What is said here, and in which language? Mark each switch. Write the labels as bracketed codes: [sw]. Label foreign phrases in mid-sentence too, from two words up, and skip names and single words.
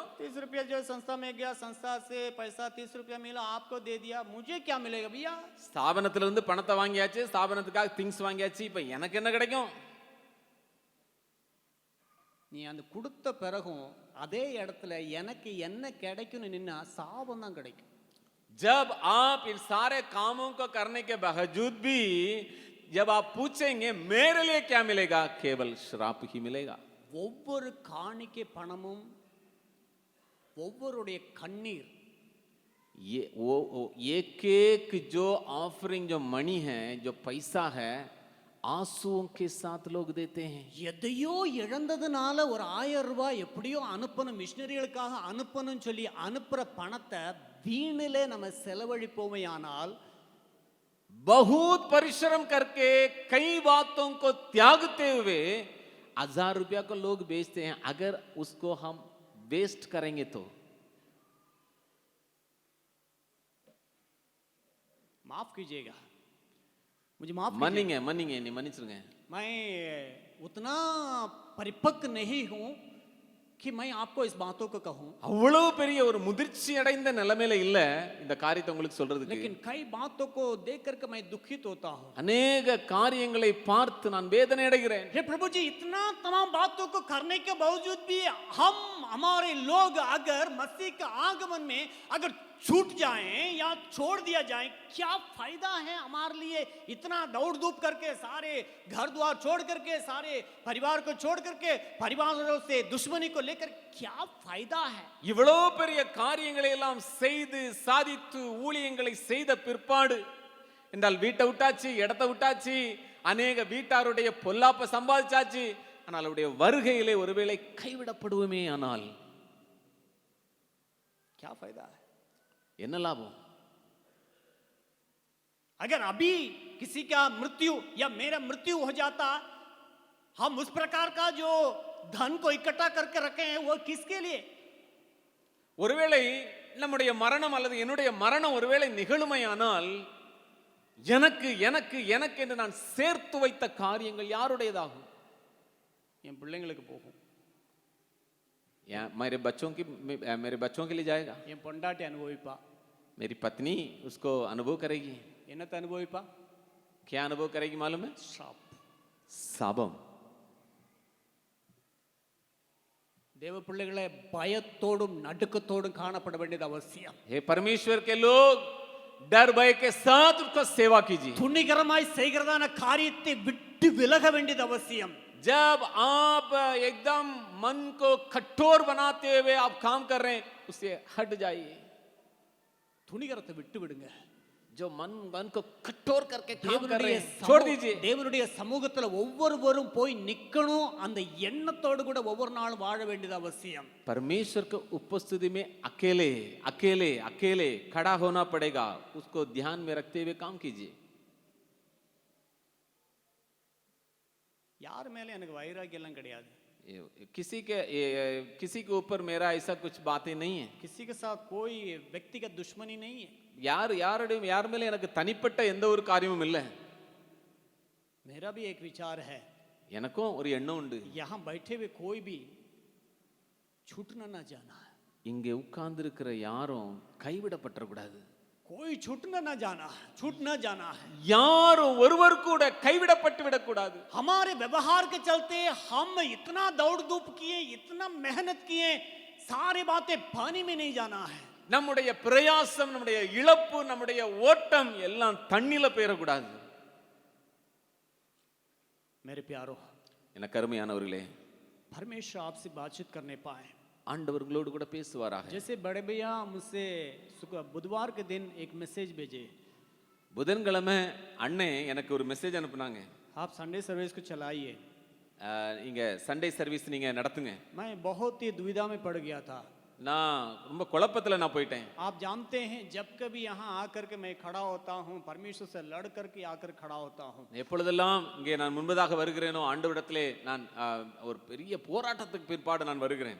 [hi] 30 रुपया जो संस्था में गया, संस्था से पैसा 30 रुपया मिला, आपको दे दिया, मुझे क्या मिलेगा भैया? [ta] ஸ்தாபனத்துல இருந்து பணத்தை வாங்கியாச்சு, ஸ்தாபனத்துக்காக திங்ஸ் வாங்கியாச்சு, இப்ப எனக்கு என்ன கிடைக்கும்? நீ அந்த கொடுத்த பிறகும் அதே இடத்துல எனக்கு என்ன கிடைக்கும்னு நின்னா சாபம் தான் கிடைக்கும். [hi] जब आप इन सारे कामों को करने के बावजूद भी जब आप पूछेंगे मेरे लिए क्या मिलेगा, केवल श्राप ही मिलेगा. [ta] ஒவ்வொரு காணிக்கை பணமும், ஒவ்வொருடைய கண்ணீர், [hi] ये वो एक एक जो ऑफरिंग जो मनी है, जो पैसा है, आंसुओं के साथ लोग देते हैं. [ta] எதையோ இழந்ததுனால ஒரு 1000 ரூபாய் எப்படியோ அனுப்பணும், மிஷினரிகளுக்காக அனுப்பணும்னு சொல்லி அனுப்புற பணத்தை வீணிலே நம்ம செலவழிப்போமே ஆனால் [hi] बहुत परिश्रम करके कई बातों को त्यागते हुए 1000 रुपया को लोग बेचते हैं. अगर उसको हम वेस्ट करेंगे तो माफ कीजिएगा, मुझे माफ मनींगे नहीं मन्निச்சிருங்க. मैं उतना परिपक्व नहीं हूं कि मैं आपको इस बातों को कहूं, [ta] அவ்வளவு பெரிய ஒரு முதிர்ச்சி அடைந்த நிலைமையில இல்ல இந்த காரியத்தை உங்களுக்கு சொல்றதுக்கு. [hi] लेकिन कई बातों को देख करके मैं दुखित होता हूं. [ta] अनेक காரியங்களை பார்த்து நான் வேதனை அடைகிறேன். [hi] हे प्रभु जी, इतना तमाम बातों को करने के बावजूद भी हम हमारे लोग अगर मसीह के आगमन में अगर छूट जाएं या छोड़ दिया जाए, क्या फायदा है हमारे लिए? इतना दौड़ धूप करके, सारे घर द्वार छोड़ करके, सारे परिवार को छोड़ करके, परिवारों से दुश्मनी को लेकर क्या फायदा है? [ta] இவ்வளவு பெரிய காரியங்களை எல்லாம் செய்து சாதித்து ஊழியங்களை செய்த பிற்பாடு என்றால் வீட்டை விட்டாச்சு, இடத்தை விட்டாச்சு, அநேக வீட்டாருடைய பொல்லாப்ப சம்பாதிச்சாச்சு, ஆனால் அவருடைய வருகையிலே ஒருவேளை கைவிடப்படுவோமே ஆனால் [hi] क्या फायदा है? [ta] என்ன லாபம்? [hi] अगर अभी किसी का मृत्यु या मेरा मृत्यु हो जाता, हम उस प्रकार का जो धन को इकट्ठा करके रखे हैं वो किसके लिए? [ta] ஒருவேளை நம்முடைய மரணம் அல்லது என்னுடைய மரணம் ஒருவேளை நிகழுமையானால் எனக்கு எனக்கு எனக்கு என்று நான் சேர்த்து வைத்த காரியங்கள் யாருடையதாகும்? என் பிள்ளைங்களுக்கு போகும். [hi] मेरे बच्चों के लिए जाएगा. [ta] என் பொண்டாட்டி அனுபவிப்பா. [hi] मेरी पत्नी उसको अनुभव करेगी. [ta] என்னத்தை அனுபவிப்பா? [hi] क्या अनुभव करेगी मालूम है? [ta] சாப். சாபம். தேவ பிள்ளைகளை பயத்தோடும் நடுக்கத்தோடும் காணப்பட வேண்டியது அவசியம். [hi] हे परमेश्वर के लोग डर भय के साथ उसको सेवा कीजिए. [ta] துணிகரமாய் செய்கிறதான காரியத்தை விட்டு விலக வேண்டியது அவசியம். [hi] जब आप एकदम मन को कठोर बनाते हुए आप काम कर रहे हैं, उससे हट जाइए. [ta] துணிகரத்தை விட்டு விடுங்க. [hi] जो मन को कठोर करके काम कर रहे [ta] தேவனுடைய [hi] हैं छोड़ दीजिए. [ta] தேவனுடைய சமூகத்துல ஒவ்வொருவரும் போய் நிக்கணும், அந்த எண்ணத்தோடு கூட ஒவ்வொரு நாளும் வாழ வேண்டியது அவசியம். [hi] परमेश्वर के उपस्थिति में अकेले अकेले अकेले खड़ा होना पड़ेगा. उसको ध्यान में रखते हुए काम कीजिए. [ta] யார் மேல எனக்கு வைராகியம் எல்லாம் கிடையாது. [hi] किसी के ऊपर मेरा ऐसा कुछ बातें नहीं है. किसी के साथ कोई व्यक्तिगत दुश्मनी नहीं है. [ta] யார் மேல எனக்கு தனிப்பட்ட எந்த ஒரு காரியமும் இல்லை. [hi] मेरा भी एक विचार है. [ta] எனக்கும் ஒரு எண்ணம் உண்டு. [hi] यहाँ बैठे हुए कोई भी छूटना ना जाना है. [ta] இங்கே உட்கார்ந்து இருக்கிற யாரும் கைவிடப்பட்ட கூடாது. [hi] कोई छूटना ना जाना है, छूट ना जाना है. [ta] யாரும் ஒருவர் கூட கைவிடப்பட்டு விடக்கூடாது. [hi] हमारे व्यवहार के चलते हम इतना दौड़ धूप किए, इतना मेहनत किए, सारी बातें पानी में नहीं जाना है. [ta] நம்முடைய பிரயாசம், நம்முடைய இழப்பு, நம்முடைய ஓட்டம் எல்லாம் தண்ணில போயிடக்கூடாது. [hi] मेरे प्यारो, [ta] எனக்கு அருமையானவர்களே, [hi] परमेश्वर आपसे बातचीत करने पाए. [ta] ஆண்டவர்களோடு கூட பேசுவாராக. [hi] जैसे बड़े भैया मुझसे बुधवार के दिन एक मैसेज भेजे. [ta] புதன்கிழமை அண்ணே எனக்கு ஒரு மெசேஜ் அனுப்புனாங்க. [hi] आप [en] Sunday service [hi] को चलाइए. [ta] இங்க [en] Sunday service [ta] நீங்க நடத்துங்க. [hi] मैं बहुत ही दुविधा में पड़ गया था. [ta] நான் ரொம்ப குழப்பத்துல நான் போயிட்டேன். [hi] आप जानते हैं, जब कभी यहाँ आकर के मैं खड़ा होता हूँ, परमेश्वर से लड़ करके आकर खड़ा होता हूँ. [ta] எப்பொழுதெல்லாம் இங்கே நான் முன்பதாக வருகிறேனோ ஆண்டவரிடத்திலே நான் ஒரு பெரிய போராட்டத்துக்கு பிற்பாடு நான் வருகிறேன்.